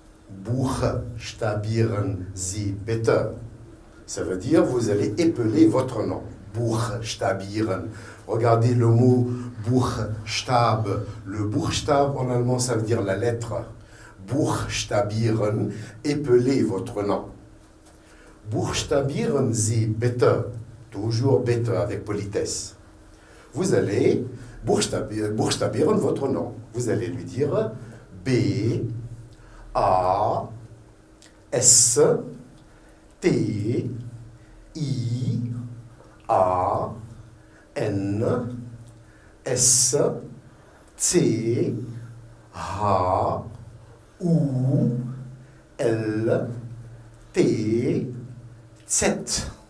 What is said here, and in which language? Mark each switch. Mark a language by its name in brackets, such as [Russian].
[German] Buchstabieren Sie bitte. [French] Ça veut dire, vous allez épeler votre nom. Buchstabieren. Regardez le mot Buchstab. Le Buchstab, en allemand, ça veut dire la lettre. Buchstabieren, épeler votre nom. [German] Buchstabieren Sie bitte. [French] Toujours bitte avec politesse. Vous allez buchstabieren votre nom. Vous allez lui dire B, A, S, T, I, A, N, S, C, H, U, L, T, Z.